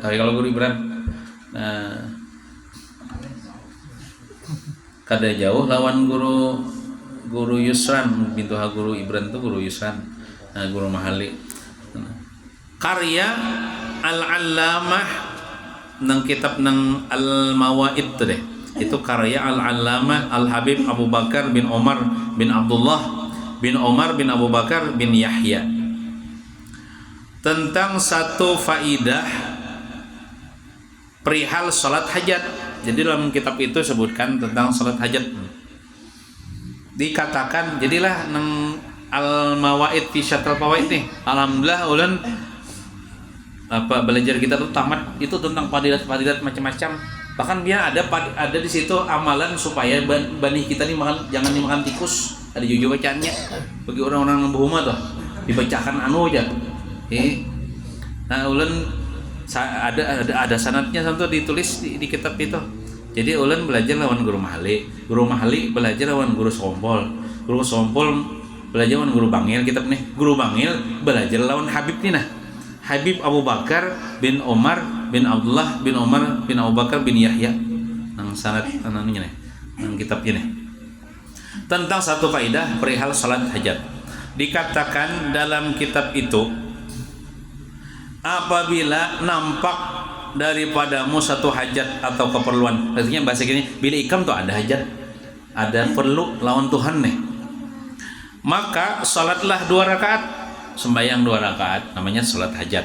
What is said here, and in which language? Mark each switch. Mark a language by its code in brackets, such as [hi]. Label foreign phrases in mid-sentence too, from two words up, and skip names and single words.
[bjn] Tapi kalau Guru Ibran, nah kada jauh lawan Guru Yusran, bintu Guru Ibran tuh Guru Yusran, nah, Guru Mahali. Karya Al-Allamah nang kitab nang Al-Mawaid tuh deh. Itu karya Al-Allamah Al-Habib Abu Bakar bin Omar bin Abdullah bin Omar bin Abu Bakar bin Yahya, tentang satu faidah perihal salat hajat. Jadi dalam kitab itu sebutkan tentang salat hajat. Dikatakan jadilah nang Al-Mawaid fi Syattil Fawaid nih. Alhamdulillah ulun belajar kita tuh tamat itu tentang fadilat macam-macam. Bahkan dia ada di situ amalan supaya bani kita nih jangan dimakan tikus. Ada jujur bacaannya bagi orang-orang berumah tuh dibacakan aja. Nah ulun ada sanadnya tentu ditulis di kitab itu. Jadi ulun belajar lawan guru mahali belajar lawan guru sompol belajar lawan guru bangil kitab nih. Guru bangil belajar lawan Habib nih nah. Habib Abu Bakar bin Omar bin Abdullah bin Omar bin Abu Bakar bin Yahya nang sanad anannya nih nang kitabnya nih tentang satu kaidah perihal salat hajat. Dikatakan dalam kitab itu, apabila nampak daripadamu satu hajat atau keperluan, artinya bahasa gini, bila ikam tuh ada hajat, ada perlu lawan Tuhan nih, maka salatlah 2 rakaat, sembahyang 2 rakaat, namanya salat hajat.